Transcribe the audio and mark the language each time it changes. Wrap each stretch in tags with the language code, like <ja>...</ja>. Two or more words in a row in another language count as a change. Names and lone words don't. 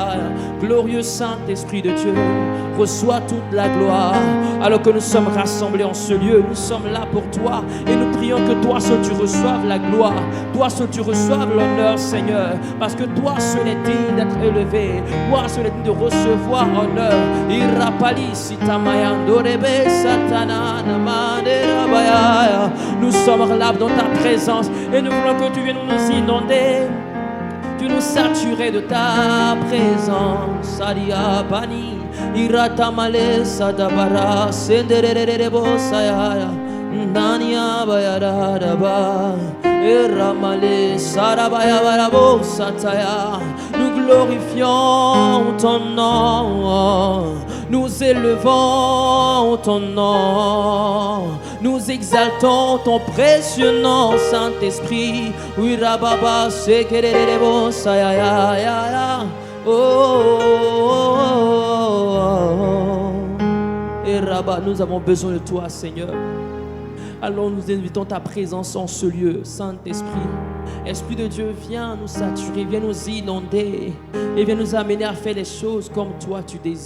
<fr>Glorieux Saint-Esprit de Dieu, reçois toute la gloire. Alors que nous sommes rassemblés en ce lieu, nous sommes là pour toi et nous prions que toi seul tu reçoives la gloire, toi seul tu reçoives l'honneur, Seigneur, parce que toi seul est digne d'être élevé, toi seul est digne de recevoir honneur. Irapali sitamayandorebe satana namanderabaya. Nous sommes là dans ta présence et nous voulons que tu viennes nous inonder, tu nous saturer de ta présence. Adia bani iratamale sadabara sendererebo sayaya nania bayara ba eramale sarabaya barabo sataya. Nous glorifions ton nom, nous élevons ton nom, nous exaltons ton précieux nom, Saint-Esprit. Oui, rababa, sekererebo, sayaya, et Rabba, nous avons besoin de toi, Seigneur. Alors nous invitons ta présence en ce lieu, Saint-Esprit. Esprit de Dieu, viens nous saturer, viens nous inonder et viens nous amener à faire les choses comme toi tu désires.</fr>